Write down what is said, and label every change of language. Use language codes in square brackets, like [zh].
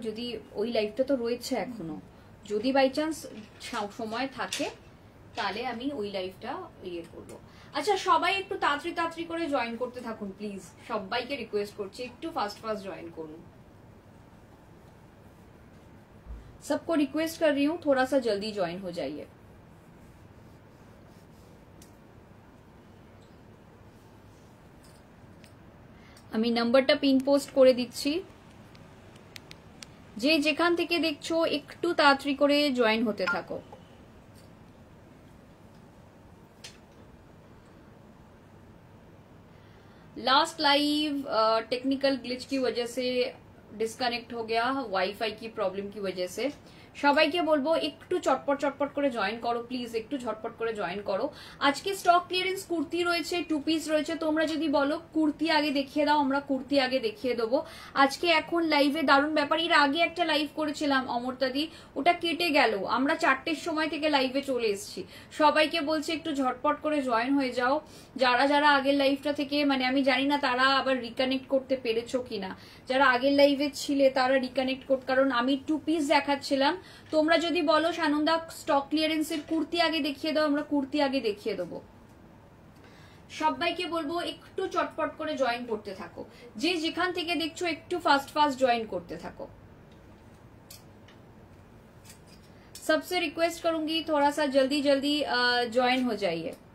[bn] যদি ওই লাইভটা তো রয়েছে এখনো, যদি বাই চান্স সময় থাকে তাহলে আমি ওই লাইভটা ইয়ে করবো। আচ্ছা সবাই একটু তাড়াতাড়ি তাড়াতাড়ি করে জয়েন করতে থাকুন প্লিজ, সবাইকে রিকোয়েস্ট করছি একটু ফাস্ট फास्ट ज्वाइन করুন। [hi] सबको रिक्वेस्ट कर रही हूँ थोड़ा सा जल्दी ज्वाइन हो जाइए। [bn] আমি নাম্বারটা পিন পোস্ট করে দিচ্ছি, যে যেখান থেকে দেখছো একটু তাড়াতাড়ি করে জয়েন হতে থাকো। [hi] लास्ट लाइव टेक्निकल ग्लिच की वजह से डिस्कनेक्ट हो गया, वाईफाई की प्रॉब्लम की वजह से। [bn] সবাইকে বলবো একটু চটপট চটপট করে জয়েন করো প্লিজ, একটু ঝটপট করে জয়েন করো। আজকে স্টক ক্লিয়ারেন্স কুর্তি রয়েছে, 2 পিস রয়েছে। তোমরা যদি বলো কুর্তি আগে দেখিয়ে দাও, আমরা কুর্তি আগে দেখিয়ে দেবো। আজকে এখন লাইভে দারুণ ব্যাপার, এর আগে একটা লাইভ করেছিলাম অমরতাদি, ওটা কেটে গেল। আমরা 4টের সময় থেকে লাইভে চলে এসেছি। সবাইকে বলছি একটু ঝটপট করে জয়েন হয়ে যাও। যারা যারা আগের লাইভটা থেকে মানে আমি জানি না তারা আবার রিকানেক্ট করতে পেরেছো কিনা, যারা আগের লাইভে ছিলে তারা রিকানেক্ট করতে, কারণ আমি 2 পিস দেখাচ্ছিলাম। তোমরা যদি বলো সানন্দা স্টক ক্লিয়ারেন্সের কুর্তি আগে দেখিয়ে দাও, আমরা কুর্তি আগে দেখিয়ে দেবো। সবাইকে বলবো একটু চটপট করে জয়েন করতে থাকো, যে যেখান থেকে দেখছো একটু ফাস্ট ফাস্ট জয়েন করতে থাকো। [hi] सबसे रिक्वेस्ट करूंगी थोड़ा सा जल्दी जल्दी ज्वाइन हो जाइए।